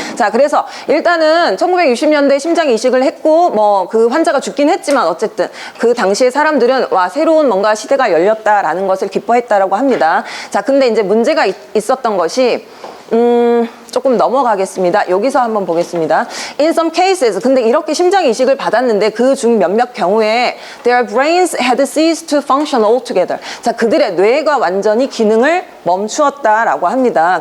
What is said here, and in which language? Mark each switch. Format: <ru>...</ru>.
<ko>자, 그래서 일단은 1960년대 심장 이식을 했고 뭐 그 환자가 죽긴 했지만 어쨌든 그 당시에 사람들은 와, 새로운 뭔가 시대가 열렸다라는 것을 기뻐했다라고 합니다. 자, 근데 이제 문제가 있었던 것이 조금 넘어가겠습니다. 여기서 한번 보겠습니다.</ko> <en>In some cases,</en> <ko>근데 이렇게 심장 이식을 받았는데 그 중 몇몇 경우에</ko> <en>their brains had ceased to function altogether.</en> <ko>자, 그들의 뇌가 완전히 기능을 멈추었다라고 합니다.</ko>